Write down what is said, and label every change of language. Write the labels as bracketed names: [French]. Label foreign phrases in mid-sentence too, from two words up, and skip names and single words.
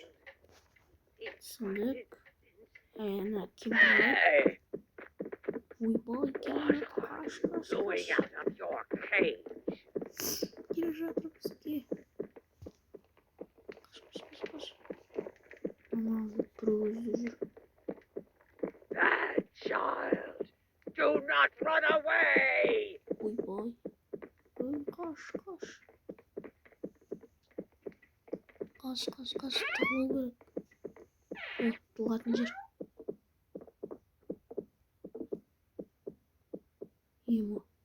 [Kazakh] Түсіндік. Ана кемпір. Ойбай, келе жатыр. Келе жатыр бізге. Қаш. Ана бір өзі жүр. [English] That child! Do not run away! [Kazakh] Ойбай. Қаш. Қаш. Тығылу керек. Тығылатын жер. Ема.